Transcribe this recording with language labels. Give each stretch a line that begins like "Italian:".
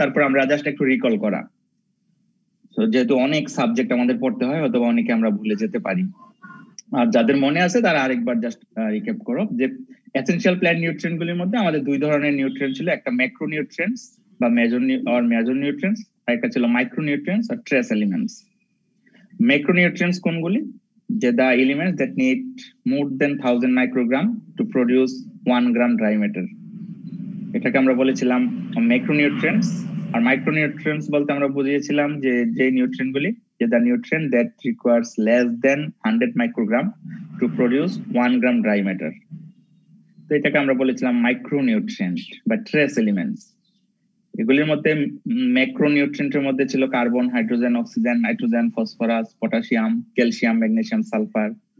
Bangla: তারপর আমরা জাস্ট একটু রিকল করা, তো যেহেতু অনেক সাবজেক্ট আমাদের পড়তে হয়, অথবা অনেকে আমরা ভুলে যেতে পারি, আর যাদের মনে আছে তারা আরেকবার জাস্ট রিক্যাপ করো যে এসেনশিয়াল প্ল্যান্ট নিউট্রিয়েন্ট গুলির মধ্যে আমাদের দুই ধরনের নিউট্রিয়েন্ট ছিল, একটা ম্যাক্রো নিউট্রিয়েন্টস বা মেজর নিউট্রিয়েন্টস, আর একটা ছিল মাইক্রো নিউট্রিয়েন্টস আর ট্রেস এলিমেন্টস। ম্যাক্রো নিউট্রিয়েন্টস কোনগুলি?
English: যে the elements that need more than 1000 microgram to produce 1 gram dry matter, এটাকে আমরা বলেছিলাম ম্যাক্রোনিউট্রিয়েন্টস।
Bangla: আর মাইক্রোনিউট্রিয়েন্টস বলতে আমরা বুঝিয়েছিলাম যে নিউট্রিয়েন্ট গুলি, যে the nutrient that requires less than 100 microgram to produce 1 gram dry matter, তো এটাকে আমরা বলেছিলাম মাইক্রোনিউট্রিয়েন্ট বা ট্রেস এলিমেন্টস। এগুলির মধ্যে ম্যাক্রোনিউট্রিয়েন্টের মধ্যে ছিল carbon, hydrogen, oxygen, nitrogen, phosphorus, potassium, calcium, magnesium, sulphur.